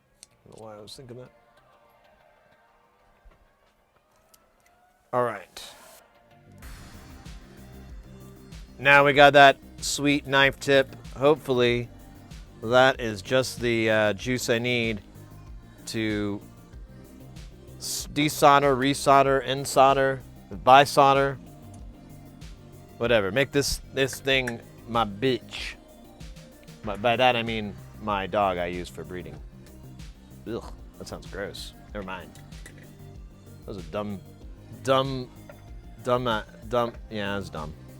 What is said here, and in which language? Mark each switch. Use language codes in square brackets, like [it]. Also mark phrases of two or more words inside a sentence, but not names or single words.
[en] I don't know why I was thinking that. All right. Now we got that sweet knife tip. Hopefully that is just the juice I need to desolder, resolder, insolder, bisolder, whatever. Make this thing my bitch. By that I mean my dog I use for breeding. Ugh, that sounds gross. Never mind. That was a dumb. Yeah, that's dumb.